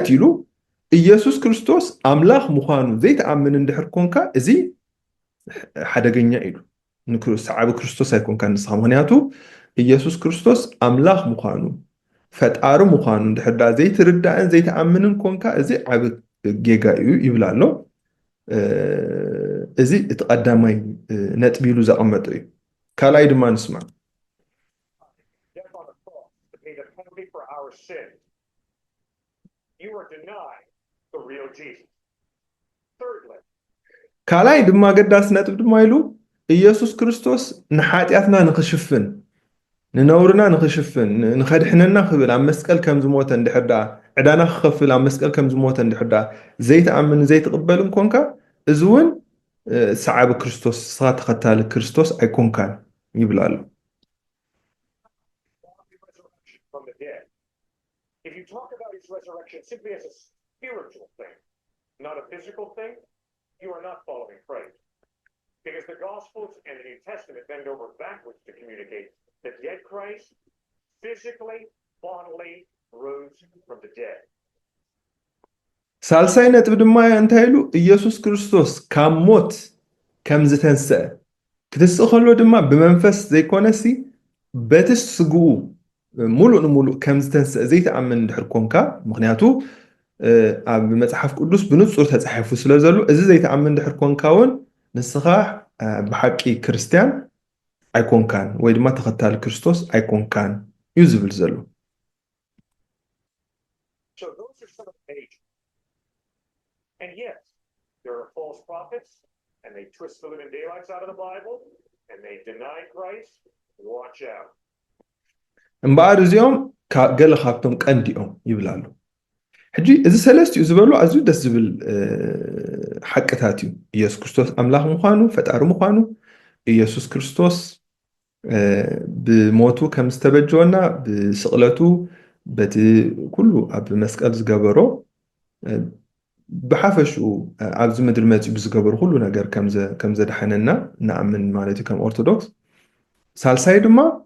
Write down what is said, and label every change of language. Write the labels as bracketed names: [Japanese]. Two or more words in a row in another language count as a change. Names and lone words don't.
[Tigrinya] ኢሉ ኢየሱስ ክርስቶስ ኣምላኽ ምዃኑ ዘይተኣምን እንድሕር ኮንካ እዚ ሓደገኛ ኢሉ ንሰዓቢ ክርስቶስ ኣይኮንካ ንስኻ ምክንያቱ ኢየሱስ ክርስቶስ ኣምላኽ ምዃኑ ፈጣሪ ምዃኑ እንድሕር ዳ ዘይትርዳእን ዘይተኣምንን ኮንካ እዚ ዓብ ጌጋ እዩ ይብላ ኣሎ እዚ እቲ ቀዳማይ ነጥቢ ኢሉ ዘቐመጠ እዩ ካልኣይ ድማ ንስማዕ [English] for our sin, you are denying the real Jesus. Thirdly, [Tigrinya] ካልኣይ ድማ ገዳስ ነጥብ ድማ ኢሉ ኢየሱስ ክርስቶስ ንሓጢኣትና ንኽሽፍን ንነውርና ንኽሽፍን ንኸድሕነና ክብል ኣብ መስቀል ከም ዝሞተ እንድሕር ዳ ዕዳና ክኸፍል ኣብ መስቀል ከም ዝሞተ እንድሕር ዳ ዘይተኣምን ዘይትቕበልን ኮንካ እዚ እውን ሰዓቢ ክርስቶስ ስኻ ተኸታሊ ክርስቶስ ኣይኮንካን ይብላ ኣሎ [English] if you talk about his resurrection simply as a spiritual thing, not a physical thing, you are not following Christ. Because the Gospels and the New Testament bend over backwards to communicate that dead Christ physically, bodily rose from the dead. [Tigrinya] ሳልሳይ ነጥብ ድማ እንታይ ኢሉ ኢየሱስ ክርስቶስ ካብ ሞት ከም ዝተንስአ ክትስእ ከሎ ድማ ብመንፈስ ዘይኮነሲ በቲ ስግኡ ሙሉእ ንሙሉእ ከም ዝተንስአ ዘይተኣምን እንድሕር ኮንካ ምክንያቱ ኣብ መፅሓፍ ቅዱስ ብንፁር ተፃሒፉ ስለ ዘሎ እዚ ዘይተኣምን እንድሕር ኮንካ እውን ንስኻ ብሓቂ ክርስቲያን ኣይኮንካን ወይ ድማ ተኸታሊ ክርስቶስ ኣይኮንካን እዩ ዝብል ዘሎ [English] So those are some of the major. And yes, there are false prophets, and they twist the living daylights out of the Bible, and they deny Christ. Watch out. [Tigrinya] እምበኣር እዚኦም ገለ ካብቶም ቀንዲኦም ይብላሉ ሕጂ እዚ ሰለስቲኡ ዝበሉ ኣዝዩ ደስ ዝብል ሓቅታት እዩ ኢየሱስ ክርስቶስ ኣምላኽ ምዃኑ ፈጣሪ ምዃኑ ኢየሱስ ክርስቶስ ብሞቱ ከም ዝተበጀወና ብስቕለቱ በቲ ኩሉ ኣብ መስቀል ዝገበሮ ብሓፈሽኡ ኣብዚ ምድሪ መፅኡ ብዝገበሩ ኩሉ ነገር ከም ዘድሓነና ንኣምን ማለት እዩ ከም ኦርቶዶክስ ሳልሳይ ድማ